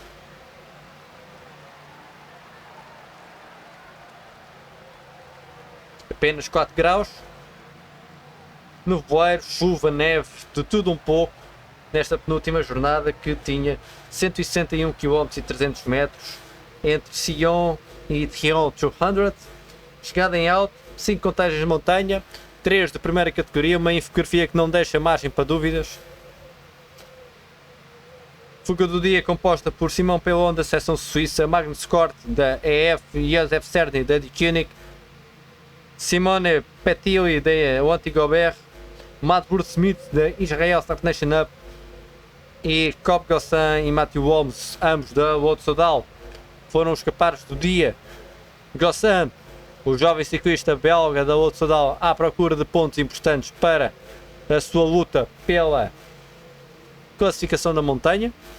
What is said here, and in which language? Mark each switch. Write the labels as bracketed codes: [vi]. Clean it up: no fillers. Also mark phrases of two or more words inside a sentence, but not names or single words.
[pt] Apenas 4 graus, nevoeiro, chuva, neve, de tudo um pouco, nesta penúltima jornada que tinha 161 km e 300 metros entre Sion e Thion 200, chegada em alto, 5 contagens de montanha, 3 de primeira categoria, uma infografia que não deixa margem para dúvidas. Fuga do dia composta por Simão Pelon da seção suíça, Magnus Cort da EF, Josef Cerny da Dicunic, Simone Petilli da Wanty Gobert, Matt Smith da Israel Start Nation Up e Cobb Gossan e Matthew Holmes, ambos da Lotto Soudal, foram os capazes do dia. Gossan, o jovem ciclista belga da Lotto Soudal, à procura de pontos importantes para a sua luta pela classificação da montanha.